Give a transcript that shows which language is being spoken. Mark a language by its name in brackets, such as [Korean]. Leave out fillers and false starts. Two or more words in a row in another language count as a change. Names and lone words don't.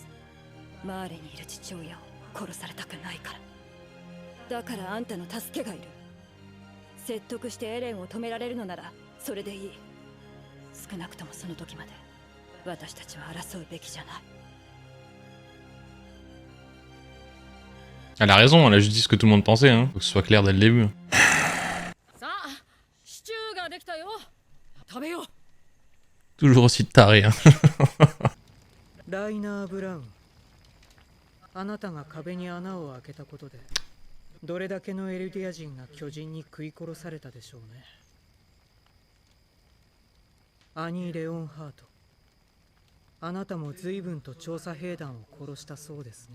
[Japanese] マーレにいる父親を殺されたくないから。だからあんたの助けがいる。説得してエレンを止められるのならそれでいい。少なくともその時まで私たちは争うべきじゃない。 [French] Elle a raison, elle a juste dit ce que tout le monde pensait, hein. Faut que ce soit clair dès le début. [Japanese] さあ、シチューができたよ。食べよう。 [French] Toujours aussi taré, hein. [Japanese] ライナー・ブラウン、あなたが壁に穴を開けたことでどれだけのエルディア人が巨人に食い殺されたでしょうね。アニー・レオンハート、あなたも随分と調査兵団を殺したそうですね。